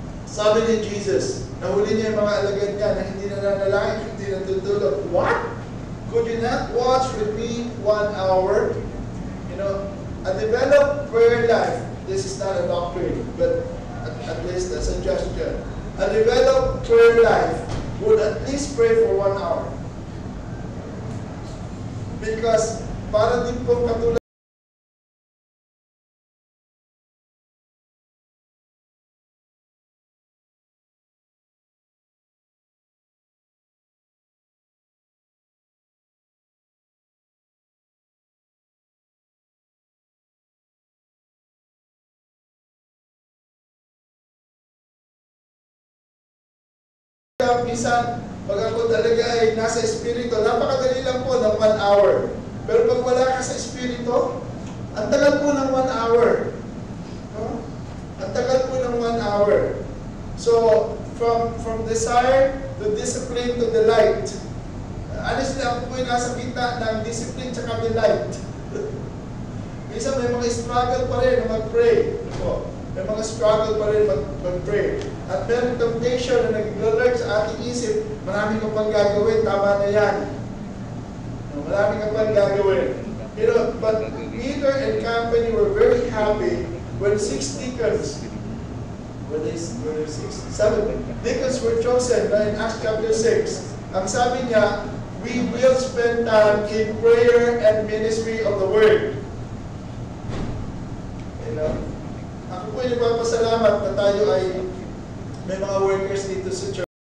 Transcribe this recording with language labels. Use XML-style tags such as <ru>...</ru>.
<tl>Sabi ni Jesus, nahuli niya yung mga alagad niya na hindi nananalangin, hindi natutulog.</tl> <en>What? Could you not watch with me 1 hour? You know, a developed prayer life, this is not a doctrine, but at least a suggestion. A developed prayer life would at least pray for 1 hour.</en> <tl>Because para din po katulad minsan, pag ako talaga ay nasa espiritu, napakadali lang po ng 1 hour. Pero pag wala ka sa espiritu, ang tagal po ng 1 hour. No? Ang tagal po ng 1 hour.</tl> <en>So, from desire to discipline to delight.</en> <tl>Honestly, ako po yung nasa kita ng discipline tsaka delight. Minsan may mga struggle pa rin na mag-pray. May mga struggle pa rin mag-pray. At meron temptation na nag-alert sa ating isip, marami ka pang gagawin, tama na yan. Marami ka pang gagawin.</tl> <en>You know, but Peter and company were very happy when 6 deacons, were they 6? 7 deacons were chosen in Acts chapter 6.</en> <tl>Ang sabi niya,</tl> <en>we will spend time in prayer and ministry of the word. You know?</en> <tl>Ako po yung nagpapasalamat na tayo ay may mga workers dito sa church.</tl>